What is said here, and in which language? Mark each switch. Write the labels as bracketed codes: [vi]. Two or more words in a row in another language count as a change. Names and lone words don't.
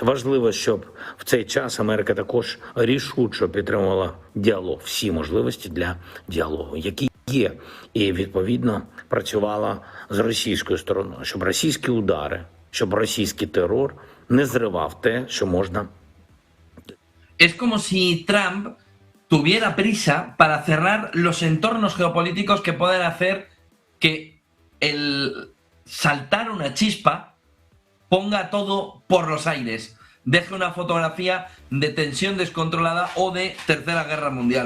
[uk] Важливо, щоб в цей час Америка також рішуче підтримувала діалог, всі можливості для діалогу, які є, і відповідно працювала з російською стороною, щоб російські удари, щоб російський терор не зривав те, що можна. [es] Es como si Trump tuviera prisa para cerrar los entornos geopolíticos que pueden hacer que el saltar una chispa ponga todo por los aires, deje una fotografía de tensión descontrolada o de Tercera Guerra Mundial.